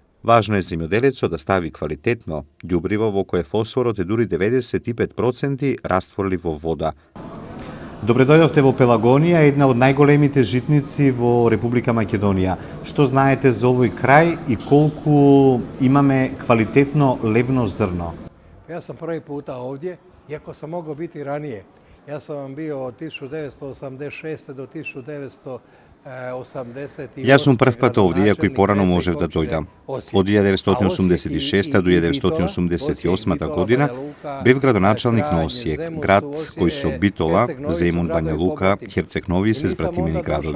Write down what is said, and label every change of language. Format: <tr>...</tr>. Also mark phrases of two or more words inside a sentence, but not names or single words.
<mk>Важно е земјоделецот да стави квалитетно ѓубриво во кое фосфорот е дури 95% растворлив во вода. Добре дојдовте во Пелагонија, една од најголемите житници во Република Македонија. Што знаете за овој крај и колку имаме квалитетно лебно зрно?</mk> <hr>Jas sam prvi puta ovdje, iako sam mogao biti ranije. Ja sam vam bio od 1986. do 1988.</hr> <mk>Јас сум прв пат овде, иако и порано можев да дојдам. Од 1986 до 1988 година бев градоначалник на Осијек, град кој со Битола, Земун, Бања Лука, Херцег Нови се збратимени градови.</mk>